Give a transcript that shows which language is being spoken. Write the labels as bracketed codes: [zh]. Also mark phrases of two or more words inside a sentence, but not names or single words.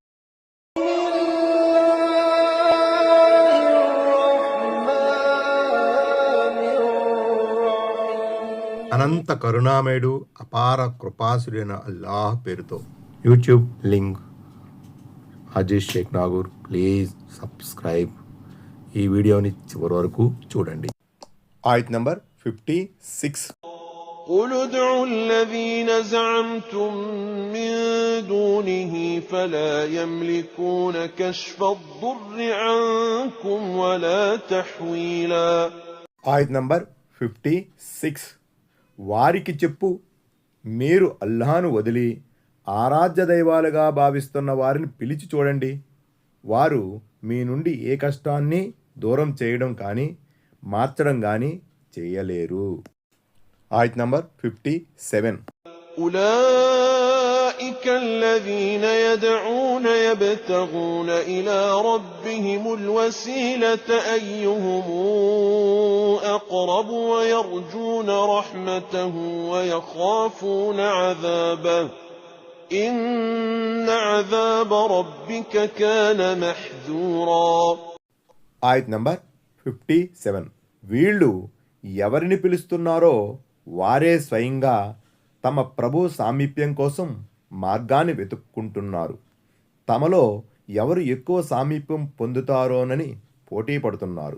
[te] అనంత కరుణామయుడు, అపార కృపాసుడైన అల్లాహ్ పేరుతో. [en] YouTube link [te] అజీజ్ షేక్ నాగూర్. [en] please subscribe. [te] ఈ వీడియోని చివరి వరకు చూడండి. ఆయత్ నంబర్ 56. [ar] قُلِ ادْعُوا الَّذِينَ زَعَمْتُم مِّن دُونِهِ فَلَا يَمْلِكُونَ كَشْفَ الضُّرِّ عَنكُمْ وَلَا تَحْوِيلًا. [te] ఆయత్ నంబర్ 56. వారికి చెప్పు, మీరు అల్లాహ్ను వదిలి ఆరాధ్య దైవాలుగా భావిస్తున్న వారిని పిలిచి చూడండి. వారు మీ నుండి ఏ కష్టాన్ని దూరం చేయడం కానీ మార్చడం కానీ చేయలేరు. ఆయత్ నంబర్ 57. [ar] أُولَٰئِكَ الَّذِينَ يَدْعُونَ يَبْتَغُونَ إِلَىٰ رَبِّهِمُ الْوَسِيلَةَ أَيُّهُمْ أَقْرَبُ وَيَرْجُونَ رَحْمَتَهُ وَيَخَافُونَ عَذَابَهُ إِنَّ عَذَابَ رَبِّكَ كَانَ مَحْذُورًا. [te] ఆయత్ నంబర్ 57. వీళ్ళు ఎవరిని పిలుస్తున్నారో వారే స్వయంగా తమ ప్రభు సామీప్యం కోసం మార్గాన్ని వెతుక్కుంటున్నారు. తమలో ఎవరు ఎక్కువ సామీప్యం పొందుతారోనని పోటీ పడుతున్నారు.